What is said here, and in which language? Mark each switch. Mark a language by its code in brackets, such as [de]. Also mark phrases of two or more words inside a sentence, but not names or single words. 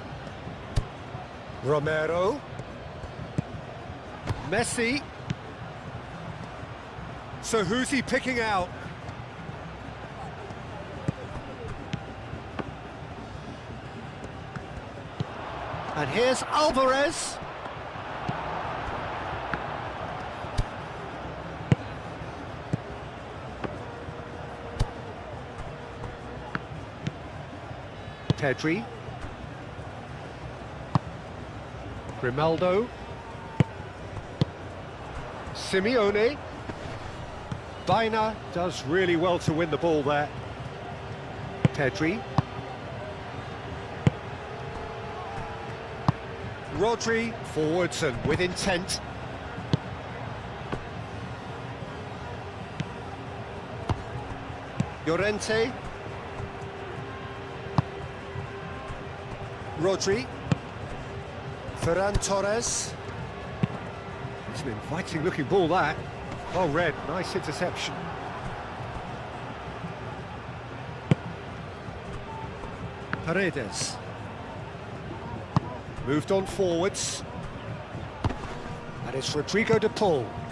[en] Romero. Messi. So who's he picking out? And here's Alvarez. Pedri. Grimaldo. Simeone. Baina does really well to win the ball there. Pedri. Rodri, forwards and with intent. Llorente. Rodri. Ferran Torres. It's an inviting looking ball that. Well read, nice interception. Paredes. Moved on forwards. And it's Rodrigo de Paul.